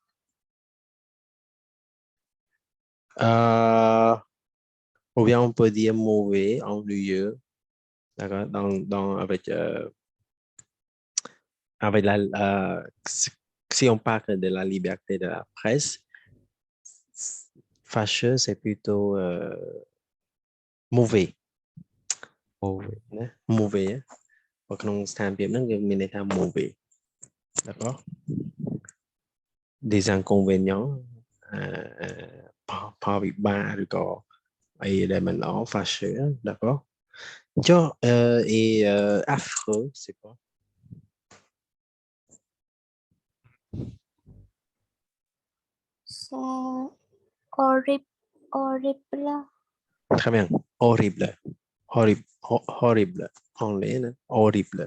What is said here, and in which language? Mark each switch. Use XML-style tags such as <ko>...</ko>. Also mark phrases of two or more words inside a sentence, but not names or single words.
<fr>Euh, ou bien on peut dire mauvais, ennuyeux, d'accord, avec si on parle de la liberté de la presse, fâcheux, c'est plutôt mauvais, Mauvais.</fr> <km>ណា mauvais នៅក្នុងស្ថានភាពហ្នឹងយើងមានន័យថា</km> <fr>mauvais d'accord des inconvénients</fr> <km>ផលវិបាកឬក៏អីដែលមិនល្អ</km> <fr>fâcheux d'accord Tiens, et affreux, c'est quoi? C'est horrible. Horrible. Très bien. Horrible. Horrible. Horrible. Anglais, là. Horrible.</fr>